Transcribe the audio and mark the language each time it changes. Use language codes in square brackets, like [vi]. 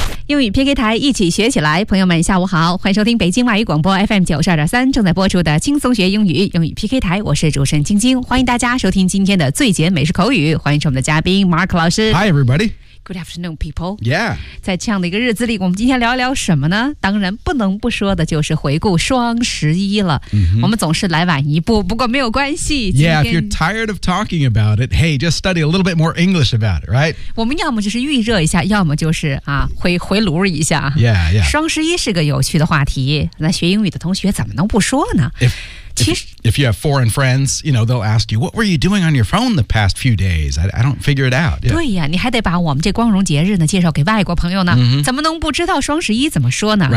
[zh] 英语 PK 台，一起学起来。朋友们，下午好，欢迎收听北京外语广播 FM92.3 正在播出的轻松学英语英语 PK 台，我是主持人晶晶，欢迎大家收听今天的最简美式口语，欢迎是我们的嘉宾 Mark 老师。 [en] Hi everybody. Good afternoon, people. Yeah. [zh] 在这样的一个日子里，我们今天聊一聊什么呢？当然不能不说的就是回顾双十一了。 Mm-hmm. 我们总是来晚一步，不过没有关系。 [en] Yeah, if you're tired of talking about it, hey, just study a little bit more English about it, right? [zh] 我们要么就是预热一下，要么就是啊，回炉一下。 Yeah, yeah. 双十一是个有趣的话题，那学英语的同学怎么能不说呢？ [en] If you have foreign friends, you know, they'll ask you, what were you doing on your phone the past few days? I don't figure it out. [zh] Yeah. 对呀，你还得把我们这光荣节日呢介绍给外国朋友呢。 Mm-hmm. 怎么能不知道双十一怎么说呢？